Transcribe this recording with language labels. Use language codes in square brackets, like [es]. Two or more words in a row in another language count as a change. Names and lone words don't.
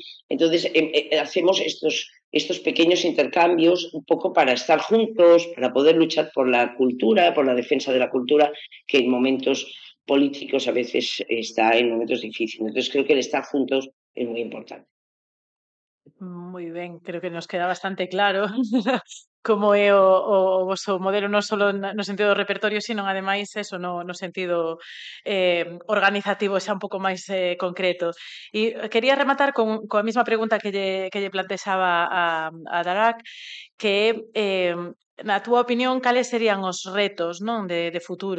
[es] Entonces hacemos estos pequeños intercambios un poco para estar juntos, para poder luchar por la cultura, por la defensa de la cultura, que en momentos políticos a veces está en momentos difíciles. Entonces creo que el estar juntos es muy importante. [gl] Moi ben, creo que nos queda bastante claro como é o voso modelo non só no sentido do repertorio, sino ademais eso no sentido organizativo, xa un pouco máis concreto. E quería rematar coa mesma pregunta que lle plantexaba a Darak, que na túa opinión, cales serían os retos, non, de futuro?